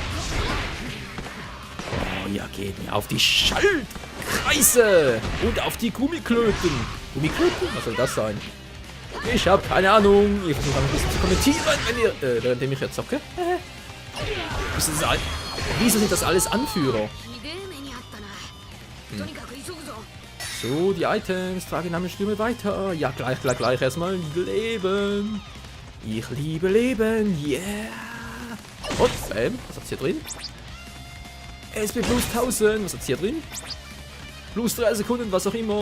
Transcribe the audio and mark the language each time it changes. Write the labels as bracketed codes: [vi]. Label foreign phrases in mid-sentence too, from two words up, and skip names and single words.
[de] Oh, ja, geht mir auf die Schaltkreise! Und auf die Gummiklöten! Gummiklöten? Was soll das sein? Ich habe keine Ahnung. Ich versuche ein bisschen zu kommentieren, wenn ihr, währenddem ich jetzt zocke. Wieso sind das alles Anführer? [ja] ひでえ目にあったな。とにかく急ぐぞ。 [de] So, die Items. Trage Namensstürme weiter. Ja, gleich. Erstmal Leben. Ich liebe Leben. Yeah. Und, bam. Was hat's hier drin? SB plus 1000. Was hat's hier drin? Plus 3 Sekunden, was auch immer.